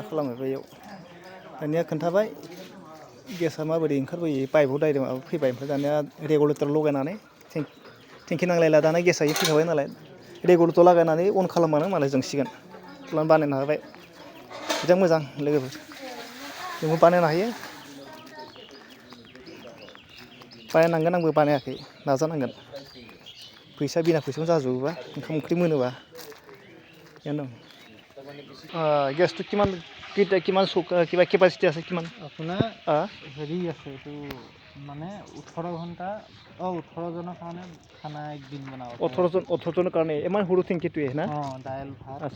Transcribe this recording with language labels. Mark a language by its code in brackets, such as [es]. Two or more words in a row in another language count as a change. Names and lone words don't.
[brx] खालामबाय बेयाव दानिया खोन्थाबाय गेसा माबोरै ओंखारबोयो पाइपआव डाइरेक्ट माबा फैबाय ओमफ्राय दानिया रेगुलेटर लगायनानै टेंकि नांलायला दाना गेसा फैखाबाय नालाय रेगुलेटर लागायनानै अन खालामबानो मालाय जोंसिगोन खालामनानै बानायनो हाबाय बिराद मोजां लोगोफोर जोंबो बानायनो हायो बानायनांगोन आंबो बानायाखै नाजानांगोन फैसा बिना फैसायावनो जाजोबोबा ओंखाम ओंख्रि मोनोबा बेनो [as] গেছটো কিমান কিবা কেপাচিটি আছে কিমান আপোনাৰ হেৰি আছে এইটো মানে 18 ঘণ্টা 18 জনৰ কাৰণে খানা একদিন বনাব 18 জনৰ কাৰণে ইমান সৰু টেংকিটোৱে না দাইল ভাত আচ্ছা